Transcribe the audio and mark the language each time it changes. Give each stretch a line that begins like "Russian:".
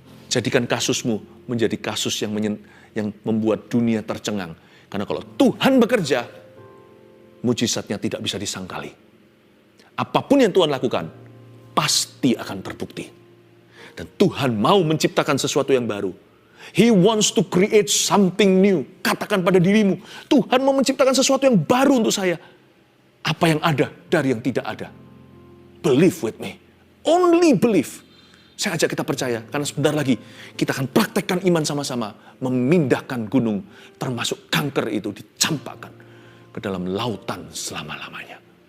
Indonesian: Jadikan kasusmu menjadi kasus yang membuat dunia tercengang. Karena kalau Tuhan bekerja, mujizatnya tidak bisa disangkali. Apapun yang Tuhan lakukan, pasti akan terbukti. Dan Tuhan mau menciptakan sesuatu yang baru.
English: He wants to create something new.
Indonesian: Katakan pada dirimu, Tuhan mau menciptakan sesuatu yang baru untuk saya. Apa yang ada dari yang tidak ada.
English: Believe with me. Only believe.
Indonesian: Saya ajak kita percaya, karena sebentar lagi kita akan praktekkan iman sama-sama. Memindahkan gunung, termasuk kanker itu dicampakkan ke dalam lautan selama-lamanya.